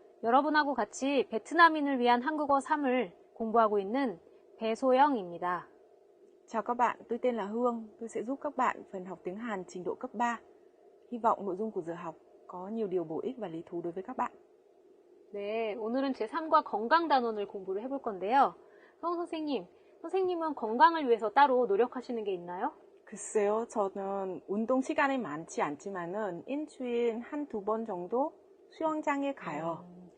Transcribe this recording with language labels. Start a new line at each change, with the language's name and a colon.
Korean: 여러분하고 같이 베트남인을 위한 한국어 3을 공부하고 있는 배소영입니다.
Vietnamese: Chào các bạn, tôi tên là Hương. Tôi sẽ giúp các bạn phần học tiếng Hàn trình độ cấp 3. Hy vọng nội dung của giờ học có nhiều điều bổ ích và lý thú đối với các bạn.
Korean: 네, 오늘은 제3과 건강 단원을 공부를 해볼 건데요. 선생님은 건강을 위해서 따로 노력하시는 게 있나요? 글쎄요, 저는 운동 시간이 많지 않지만은 일주일 한두 번 정도 수영장에 가요.